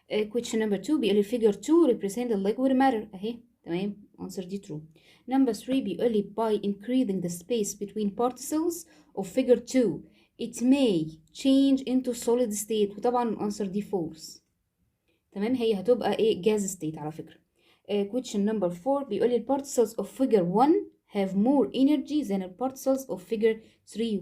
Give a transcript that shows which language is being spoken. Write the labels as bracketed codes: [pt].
[en] question number 2 [ar] بيقول لي [en] figure 2 represent the liquid matter. [ar] اهي. تمام. [en] answer دي true. number 3 [ar] بيقول لي [en] by increasing the space between particles of figure 2 it may change into solid state. [ar] وطبعا answer دي false. تمام. هي هتبقى ايه gas state على فكرة. [en] question number 4 [ar] بيقول لي [en] particles of figure 1 have more energy than the particles of figure 3.